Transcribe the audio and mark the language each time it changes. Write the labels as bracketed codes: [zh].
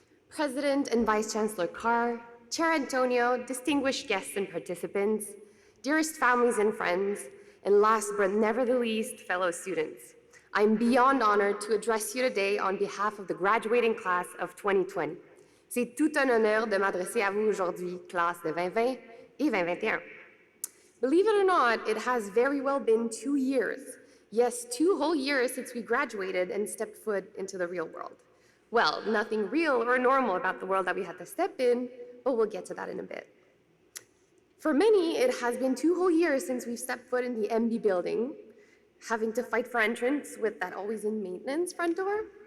[en] President and Vice Chancellor Carr, Chair Antonio, distinguished guests and participants, dearest families and friends, and last but never the least, fellow students, I'm beyond honored to address you today on behalf of the graduating class of 2020. [fr] C'est tout un honneur de m'adresser à vous aujourd'hui, classe de 2020 et 2021. [en] Believe it or not, it has very well been 2 years. Yes, 2 whole years since we graduated and stepped foot into the real world. Well, nothing real or normal about the world that we had to step in, but we'll get to that in a bit. For many, it has been 2 whole years since we've stepped foot in the MB building, having to fight for entrance with that always in maintenance front door.